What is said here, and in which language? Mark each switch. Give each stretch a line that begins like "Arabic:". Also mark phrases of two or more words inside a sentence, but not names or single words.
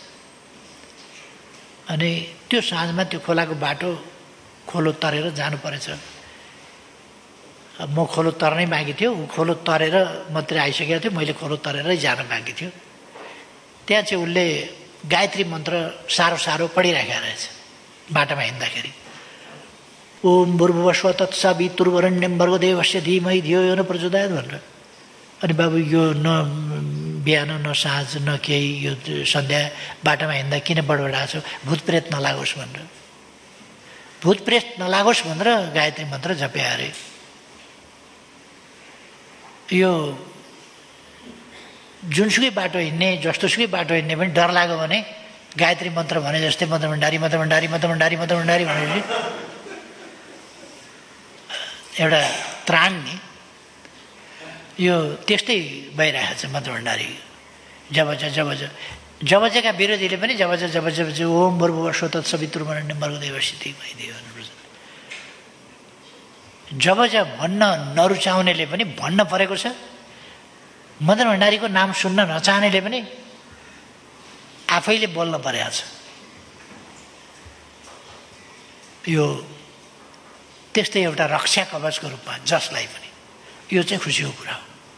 Nepali: अनि त्यो साँझमा त्यो खोलाको बाटो खोलो तरेर जानु परेछ। म खोलो तर्नै बाँकी थियो, ऊ खोलो तरेर मात्रै आइसकेको थियो, मैले खोलो तरेरै जान बाँकी थियो। त्यहाँ चाहिँ उसले गायत्री मन्त्र सारो पढिराखेको रहेछ बाटोमा हिँड्दाखेरि।
Sanskrit: ओम भूर्भुवस्व तत्सवितुर्वरेण्यं भर्गो देवस्य धीमहि धियो यो न प्रचोदयात् भनेर।
Nepali: अनि बाबु यो न बिहान न साँझ न केही, यो सन्ध्या बाटोमा हिँड्दा किन बडबडाएको छ, भूतप्रेत नलागोस् भनेर। भूतप्रेत नलागोस् भनेर गायत्री मन्त्र जपे अरे। यो जुनसुकै बाटो हिँड्ने, जस्तोसुकै बाटो हिँड्ने पनि डर लाग्यो भने गायत्री मन्त्र भने जस्तै मदन भण्डारी भनेपछि एउटा त्राण नि यो त्यस्तै भइरहेको छ मदन भण्डारी। जबजका विरोधीले पनि जब
Sanskrit: ओम भूर्भुवस्व तत्सवितुर्वरेण्यं भर्गो देवस्य धीमहि धियो यो न प्रचोदयात्।
Nepali: भन्न नरुचाउनेले पनि भन्न परेको छ। मदन भण्डारीको नाम सुन्न नचाहनेले पनि आफैले बोल्न परेको छ। यो त्यस्तै एउटा रक्षा कवचको रूपमा जसलाई पनि यो चाहिँ खुसीको कुरा हो।